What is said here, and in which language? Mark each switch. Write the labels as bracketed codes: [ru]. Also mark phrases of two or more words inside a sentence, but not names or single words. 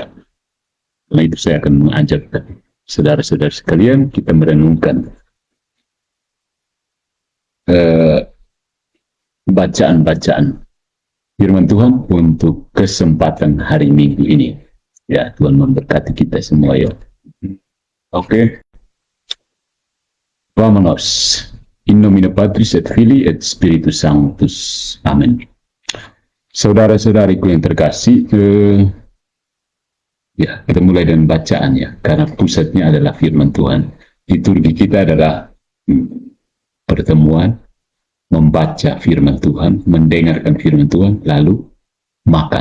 [id] Nah itu saya akan mengajak saudara-saudara sekalian kita merenungkan bacaan-bacaan firman Tuhan untuk kesempatan hari Minggu ini. Ya, Tuhan memberkati kita semua ya. Oke. [es] Vamonos. [la] In nomine Patris et Filii et Spiritus Sanctus. [id] Amin. Saudara-saudariku yang terkasih, ya kita mulai dengan bacaannya, karena pusatnya adalah firman Tuhan. Liturgi kita adalah pertemuan, membaca firman Tuhan, mendengarkan firman Tuhan, lalu makan.